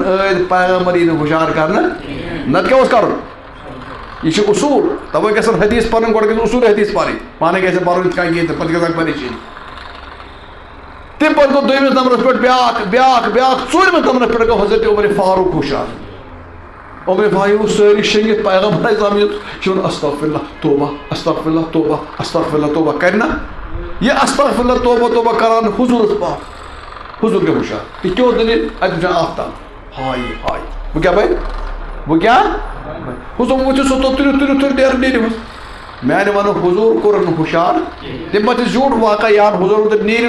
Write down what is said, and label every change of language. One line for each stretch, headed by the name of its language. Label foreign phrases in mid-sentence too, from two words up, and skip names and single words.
Kashmiri: ٲدۍ پیغمبر یی نہٕ ہُشار کَرنہٕ نَتہٕ کیٛاہ اوس کَرُن یہِ چھُ اصوٗل تَوَے گژھن حدیٖث پَرٕنۍ گۄڈٕ گژھِ اصوٗل حدیٖث پَرٕنۍ پانَے گژھِ نہٕ پَرُن یِتھ کٔنۍ کِہیٖنۍ تہٕ پَتہٕ گژھان پریشٲنی تَمہِ پَتہٕ گوٚو دوٚیمِس نمبرَس پٮ۪ٹھ بیٛاکھ ژوٗرمِس نمبرَس پٮ۪ٹھ گوٚو حضرت عمر فاروق ہُشار عمر فاروق سٲری شٔنگِتھ پیغمبر اسلام یہِ چھُ وَنان
Arabic: استغفر اللہ
Kashmiri: توبہ
Arabic: استغفر اللہ
Kashmiri: توبہ
Arabic: استغفر اللہ
Kashmiri: توبہ کَرِ نا یہِ
Arabic: استغفر اللہ
Kashmiri: توبہ توبہ کران حضوٗرَس پاک حضوٗر گٔے ہُشار یہِ کیٛاہ اوس دٔلیٖل اَتہِ وٕچھان آفتاب ہاے ہاے بہٕ کیٛاہ بَنہِ بہٕ کیٛاہ حضوٗر ؤتھِو سا توٚت تُلِو نیرِو حظ میٛانہِ وَنہٕ حضوٗر کوٚرُن نہٕ ہُشار تَمہِ پَتہٕ چھِ زیوٗٹھ واقعہ یاد حضوٗر دوٚپ نیٖرِو